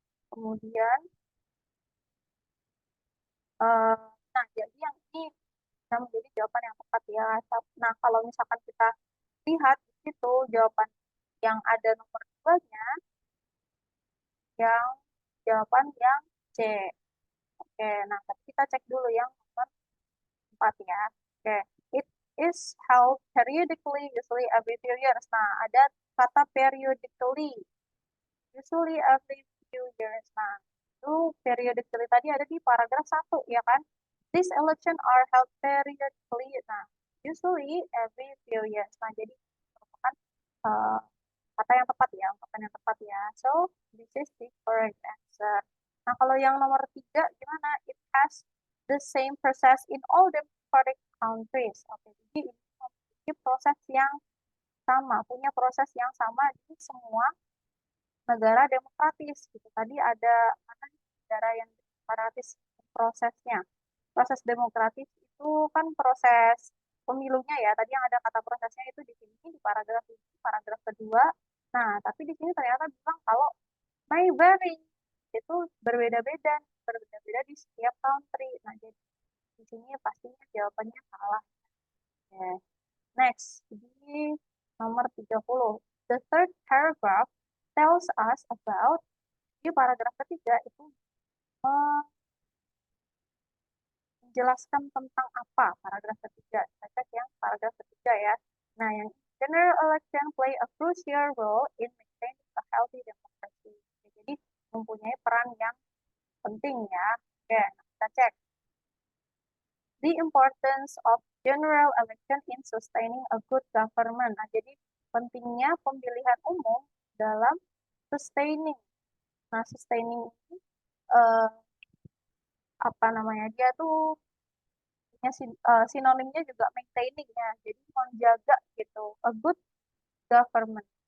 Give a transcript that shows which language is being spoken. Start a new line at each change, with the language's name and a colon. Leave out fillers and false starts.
Indonesian: Kemudian eh, nah jadi yang ini bisa menjadi jawaban yang tepat ya. Nah, kalau misalkan kita lihat di situ jawaban yang ada nomor duanya, yang jawaban yang C. Oke, nah tapi kita cek dulu yang nomor 4 ya.
English: Oke, it is held periodically, usually every few years.
Indonesian: Nah, ada kata periodically,
English: usually every few years.
Indonesian: Nah, itu periodically tadi ada di paragraf 1 ya kan?
English: These election are held periodically. Nah, usually every few years.
Indonesian: Nah, jadi merupakan uh, kata yang tepat ya, ungkapan yang tepat ya.
English: So, this is the correct answer.
Indonesian: Nah, kalau yang nomor 3 gimana?
English: It has the same process in all democratic countries.
Indonesian: Oke, jadi ini memiliki proses yang sama, punya proses yang sama di semua negara demokratis gitu. Tadi ada mana negara yang demokratis prosesnya. Proses demokratis itu kan proses pemilunya ya. Tadi yang ada kata prosesnya itu di sini di paragraf ini, paragraf kedua. Nah, tapi di sini ternyata bilang kalau
English: may vary
Indonesian: itu berbeda-beda, berbeda-beda di setiap country. Nah, jadi di sini pastinya jawabannya salah. Ya. Next, di nomor 30.
English: The third paragraph tells us about,
Indonesian: di paragraf ketiga itu menjelaskan tentang apa paragraf ketiga. Kita cek yang paragraf ketiga ya.
English: Nah, yang general election play a crucial role in maintaining a healthy democracy.
Indonesian: Jadi, mempunyai peran yang penting ya. Oke, nah kita cek.
English: The importance of general election in sustaining a good government.
Indonesian: Nah, jadi pentingnya pemilihan umum dalam sustaining. Nah, sustaining ini eh, apa namanya? Dia tuh punya sinonimnya juga maintaining ya. Jadi menjaga gitu.
English: A good government.